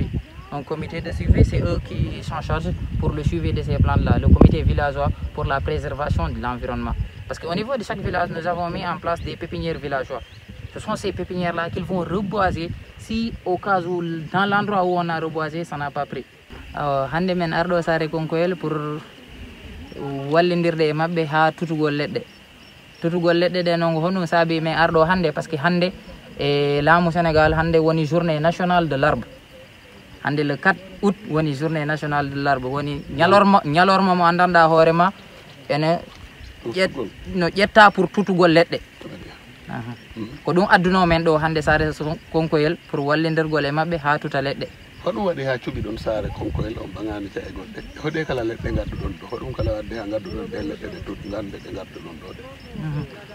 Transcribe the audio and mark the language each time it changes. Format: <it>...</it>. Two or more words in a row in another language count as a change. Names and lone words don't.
<fr>Un comité de suivi, c'est eux qui sont chargés pour le suivi de ces plantes-là, le comité villageois pour la préservation de l'environnement. Parce qu'au niveau de chaque village, nous avons mis en place des pépinières villageois. Ce sont ces pépinières-là qu'ils vont reboiser si au cas où, dans l'endroit où on a reboisé, ça n'a pas pris.</fr> <ff>Hande men ardo sare konkoyel pour wallindirde e mabbe ha tutugol ledde de non hono sabi men ardo hande</ff> <fr>parce que</fr> <ff>hande e laamu Sénégal hande woni</ff> <fr>journée nationale de l'arbre. Hande le 4 août woni journée nationale de l'arbre,</fr> <ff>woni ñalorma mo andanda hoorema ene no ƴetta pour tutugol ledde. Ko ɗum adduno men ɗo hande sare konkoyel pour wallindirgol e mabbe ha tuta ledde. Hoɗum waɗi ha cuɓi ɗon saare konkoyel on ɓagani ta e goɗɗe hoɗe kala leɗɗe gadduɗon ɗo hoɗum kala wadde ha gadduɗon ɗe leɗɗe ɗe tutgande ɗe gadduɗon ɗo ɗe?</ff>